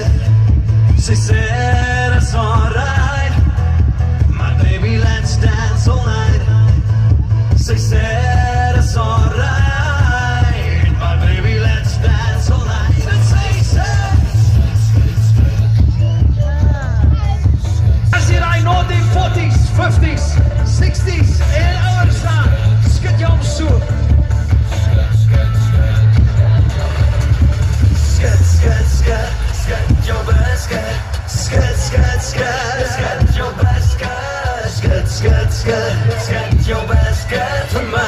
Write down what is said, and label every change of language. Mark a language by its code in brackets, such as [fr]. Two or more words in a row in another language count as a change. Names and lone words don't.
[af] Sy sê [en] that's alright. My baby, let's dance all night. [af] Sy sê [en] that's alright. My baby, let's dance all night. [af] And sy as jy daai 1940s, 50s, 60s en ouer staan, skud jou om so. Skat jou basket, skat jou basket, skat jou basket vir my.